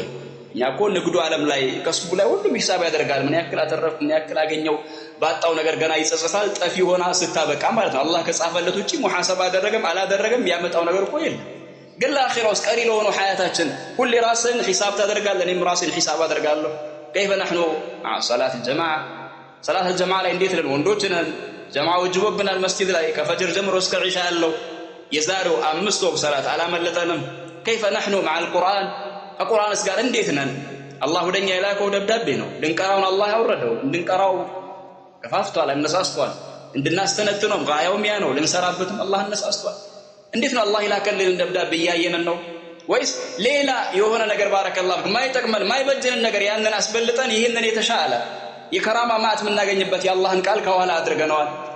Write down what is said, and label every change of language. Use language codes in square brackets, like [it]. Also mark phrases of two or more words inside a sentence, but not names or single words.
[am] እኛ እኮ ንግዱ ዓለም ላይ ከስቡ ላይ ሁሉም ሂሳብ ያደርጋል። ምን ያክል አተረፍኩ፣ ምን ያክል አገኘው፣ ባጣው ነገር ገና ይጸጸታል። ጠፊ ሆና ስታበቃ ማለት ነው። አላህ ከጻፈለት ውጪ ሙሐሰባ አደረገም አላደረገም ያመጣው ነገር እኮ የለም። ግን ለአኺራው ቀሪ ለሆነው ሐያታችን ሁሌ ራስን ሂሳብ ታደርጋለህ። እኔም ራስን ሂሳብ አደርጋለሁ። [ar] كيف نحن مع صلاة الجماعة صلاة الجماعة [am] ላይ እንዴት ነን? ወንዶች ነን። ጀማዓ ወጅቦብናል። መስጂድ ላይ ከፈጅር ጀምሮ እስከ ዒሻ ያለው የዛሬው 5 ወቅት ሰላት አላመለጠንም። [ar] كيف نحن مع القرآن [am] ከቁርአንስ ጋር እንዴት ነን? አላህ ወደኛ የላከው ደብዳቤ ነው። ልንቀራውን አላህ ያወረደው እንድንቀራው ከፋፍቷል፣ አነሳስቷል። እንድናስተነትነው ጋያውም ያ ነው። ልንሰራበትም አላህ አነሳስቷል። እንዴት ነው አላህ የላከልን ደብዳቤ እያየነን ነው ወይስ ሌላ የሆነ ነገር ባረከላህ ማይጠቅመን ማይበጀንን ነገር ያንን አስበልጠን ይሄንን የተሻለ የከራማ ማዕት የምናገኝበት የአላህን ቃል ከኋላ አድርገነዋል?